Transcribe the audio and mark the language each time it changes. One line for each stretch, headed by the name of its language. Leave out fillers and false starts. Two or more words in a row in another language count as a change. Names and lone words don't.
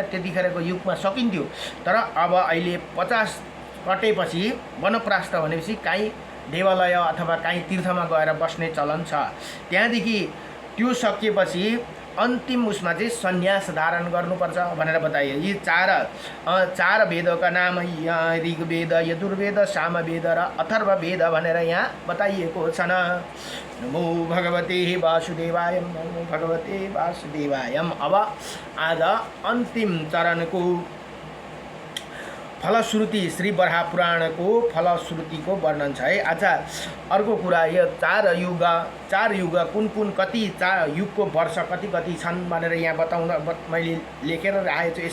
Nepali: त्यतिखेरको युगमा सकिन्थ्यो, तर अब अहिले 50 कटेपछि वनप्रस्थ भनेपछि काहीँ देवालय अथवा काहीँ तीर्थमा गएर बस्ने चलन छ। त्यहाँदेखि त्यो सकिएपछि अन्तिम उसमा चाहिँ सन्यास धारण गर्नुपर्छ भनेर बताइयो। यी 4 वेदका नाम ऋग्वेद, यजुर्वेद, सामवेद र अथर्ववेद भनेर यहाँ बताइएको छ न।
Sanskrit: नमो भगवते वासुदेवाय, नमो भगवते वासुदेवाय।
Nepali: अब आज अन्तिम चरणको फलश्रुति, श्री बराह पुराणको फलश्रुतिको वर्णन छ है। अच्छा, अर्को कुरा, यो 4 युग कुन कति 4 युगको वर्ष कति छन् भनेर यहाँ बताउन मैले लेखेर राखेको छु।